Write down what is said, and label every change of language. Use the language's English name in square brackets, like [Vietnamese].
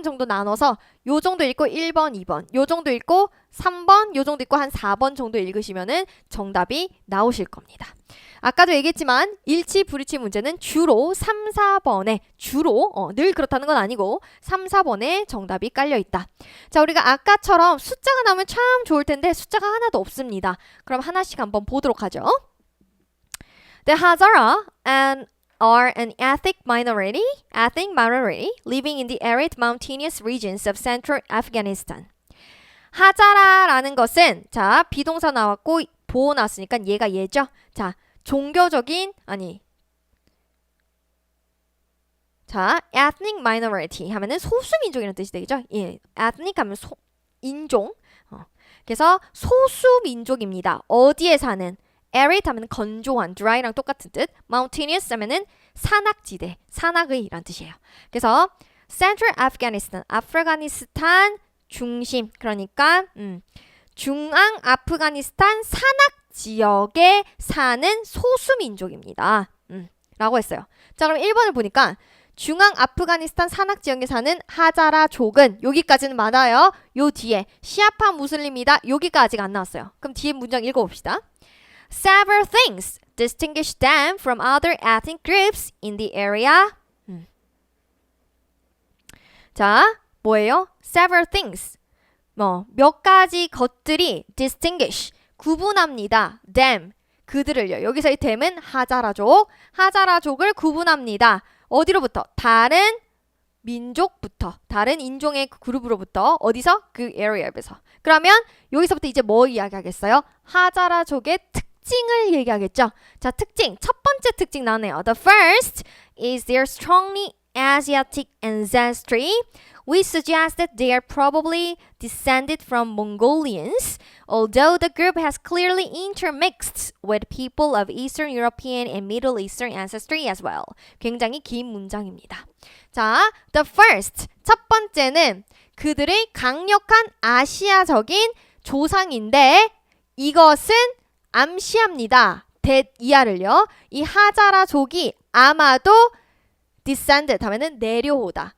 [Korean] 부분 정도 나눠서 요 정도 읽고 1번, 2번, 요 정도 읽고 3번, 요 정도 읽고 한 4번 정도 읽으시면은 정답이 나오실 겁니다. 아까도 얘기했지만 일치, 불일치 문제는 주로 3, 4번에 주로 늘 그렇다는 건 아니고 3, 4번에 정답이 깔려 있다. 자, 우리가 아까처럼 숫자가 나오면 참 좋을 텐데 숫자가 하나도 없습니다. 그럼 하나씩 한번 보도록 하죠. [English] The Hazara are an ethnic minority living in the arid mountainous regions of central Afghanistan. [Korean] 하자라라는 것은 자, 비동사 나왔고 보호 나왔으니까 얘가 얘죠. 자, 종교적인 자, ethnic minority 하면은 소수민족이라는 뜻이 되겠죠. 예, ethnic 하면 인종. 그래서 소수민족입니다. 어디에 사는? arid 하면 건조한, dry랑 똑같은 뜻. mountainous 하면은 산악지대, 산악의란 뜻이에요. 그래서 central Afghanistan, 아프가니스탄 중심, 그러니까 중앙 아프가니스탄 산악 지역에 사는 소수민족입니다. 라고 했어요. 자, 그럼 1번을 보니까 중앙 아프가니스탄 산악 지역에 사는 하자라족은 여기까지는 맞아요. 요 뒤에 시아파 무슬림이다. 여기가 아직 안 나왔어요. 그럼 뒤에 문장 읽어봅시다. [English] Several things distinguish them from other ethnic groups in the area. [Korean] 자, 뭐예요? Several things. 몇 가지 것들이 distinguish, 구분합니다. them, 그들을요. 여기서 이 them은 하자라족, 하자라족을 구분합니다. 어디로부터? 다른 민족부터, 다른 인종의 그룹으로부터. 어디서? 그 area에서. 그러면 여기서부터 이제 뭐 이야기하겠어요? 하자라족의 특징을 얘기하겠죠. 자, 특징. 첫 번째 특징 나오네요. [English] The first is their strongly Asiatic ancestry. We suggest that they are probably descended from Mongolians, although the group has clearly intermixed with people of Eastern European and Middle Eastern ancestry as well. [Korean] 굉장히 긴 문장입니다. 자, the first, 첫 번째는 그들의 강력한 아시아적인 조상인데 이것은 암시합니다. that 이하를요. 이 하자라족이 아마도 descended 하면은 내려오다.